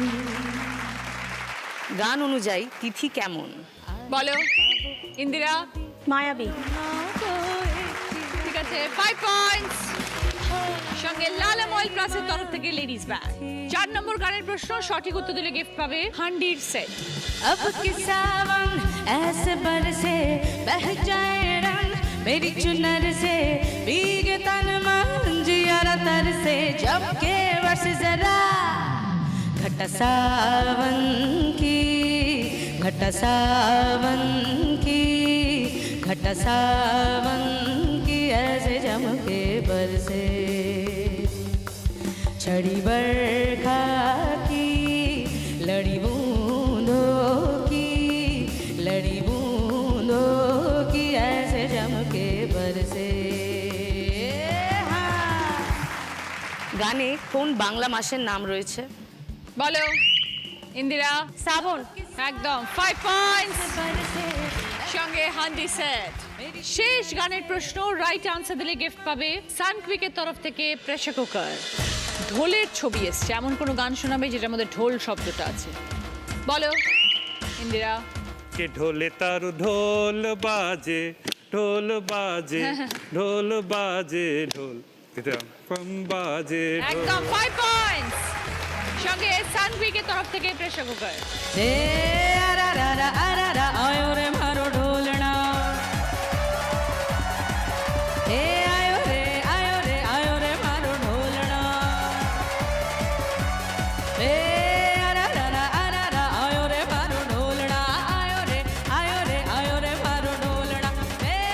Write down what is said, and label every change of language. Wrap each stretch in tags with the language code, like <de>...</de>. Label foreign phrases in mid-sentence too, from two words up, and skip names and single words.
<bn>গান অনুযায়ী তিথি কেমন? বলো ইন্দিরা। মায়াবী। ঠিক আছে 5 পয়েন্টস। সঙ্গে লালম অয়েল প্লাসের তরফ থেকে লেডিস ব্যাগ। 4 নম্বর গানের প্রশ্ন, সঠিক উত্তর দিলে গিফট পাবে হান্ডির সেট।</bn> <hi>अब कि सावन ऐसे बरसे बह जाए रंग मेरी चुनर से भीगे तन मन जियारा तर से जब के वर्ष जरा घटा सावन की घटा सावन की घटा सावन की ऐसे जम के बरसे छड़ी बरखा की लड़ी बूंदों की लड़ी बूंदों की ऐसे जम के बरसे।</hi> <bn>গানে কোন বাংলা মাসের নাম রয়েছে? বলো ইন্দিরা। শ্রাবণ। একদম 5 পয়েন্টস। সঙ্গে হান্ডি সেট। শেষ গানের প্রশ্ন,</bn> <en>right answer</en> <bn>দিলে গিফট পাবে সানকুইকের তরফ থেকে প্রেসার কুকার। ঢোলের ছবি এসছে, এমন কোনো গান শোনাবে যেটার মধ্যে ঢোল শব্দটা আছে। বলো ইন্দিরা। কে ঢোলে তার ঢোল বাজে ঢোল বাজে ঢোল বাজে ঢোল বাজে ঢোল। একদম 5 পয়েন্টস। সঙ্গে সানভিকের তরফ থেকে প্রেসার কুকার।</bn> <hi>हे आरा रा रा आरा रा आयो रे मारो ढोलना हे आयो रे मारो ढोलना हे आरा रा आयो रे मारो ढोलना आयो रे मारो ढोलना हे</hi>